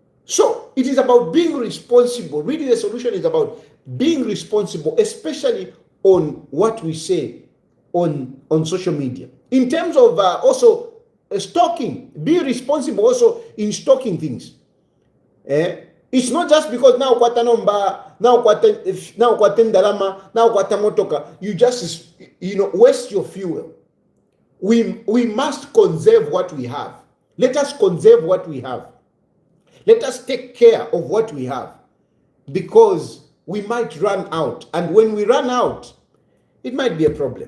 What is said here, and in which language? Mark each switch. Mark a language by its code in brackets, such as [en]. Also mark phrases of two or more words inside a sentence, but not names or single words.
[en] So, it is about being responsible. Really, the solution is about being responsible, especially on what we say on social media. In terms of also stalking, be responsible also in stalking things. It's not just because now [bem] kwata nomba, [en] now [bem] kwata ndalama, [en] now [bem] kwata motoka, [en] you just waste your fuel. We must conserve what we have. Let us conserve what we have. Let us take care of what we have, because we might run out, and when we run out, it might be a problem.